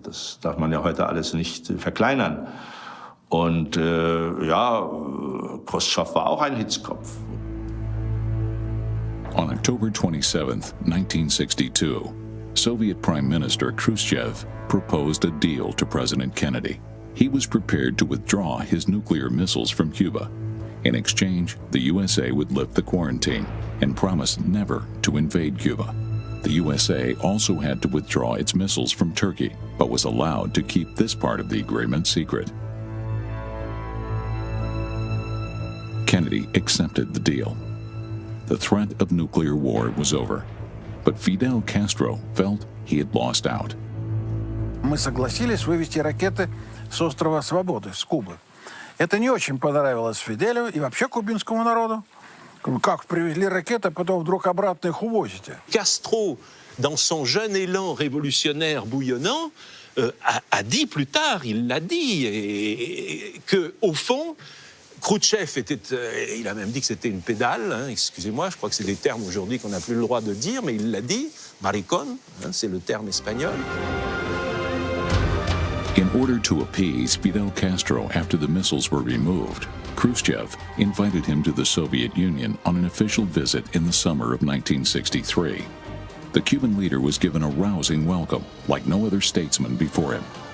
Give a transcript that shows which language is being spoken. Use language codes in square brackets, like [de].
[de] Das darf man ja heute alles nicht verkleinern. Und ja, Khrushchev war auch ein Hitzkopf. [en] On October 27, 1962, Soviet Prime Minister Khrushchev proposed a deal to President Kennedy. He was prepared to withdraw his nuclear missiles from Cuba. In exchange, the USA would lift the quarantine and promise never to invade Cuba. The USA also had to withdraw its missiles from Turkey, but was allowed to keep this part of the agreement secret. Kennedy accepted the deal. The threat of nuclear war was over, but Fidel Castro felt he had lost out. [ru] Мы согласились вывести ракеты с острова Свободы, с Кубы. Это не очень понравилось Фиделю и вообще кубинскому народу. Как привезли ракеты, а потом вдруг обратно их увозите? [fr] Castro, dans son jeune élan révolutionnaire bouillonnant, a dit plus tard, il l'a dit, que au fond, Khrouchtchev était, il a même dit que c'était une pédale, hein, excusez-moi, je crois que c'est des termes aujourd'hui qu'on n'a plus le droit de dire, mais il l'a dit, maricón, hein, c'est le terme espagnol. [en] In order to appease Fidel Castro after the missiles were removed, Khrushchev invited him to the Soviet Union on an official visit in the summer of 1963. The Cuban leader was given a rousing welcome, like no other statesman before him.